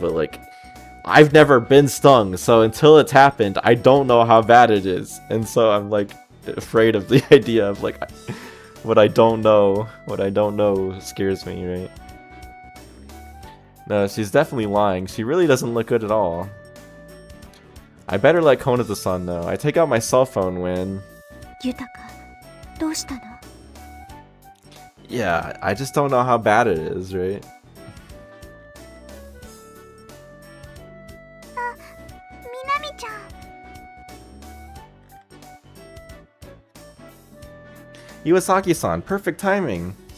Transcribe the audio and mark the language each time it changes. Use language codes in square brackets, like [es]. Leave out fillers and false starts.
[en] But like, I've never been stung, so until it's happened, I don't know how bad it is, and so I'm like afraid of the idea of like what I don't know scares me, right? No, she's definitely lying. She really doesn't look good at all. I better let Konoto-san know. I take out my cell phone when... [ja] Yutaka, どうしたの? [en] Yeah, I just don't know how bad it is, right? [ja] みなみちゃん。 [en] Iwasaki-san, perfect timing.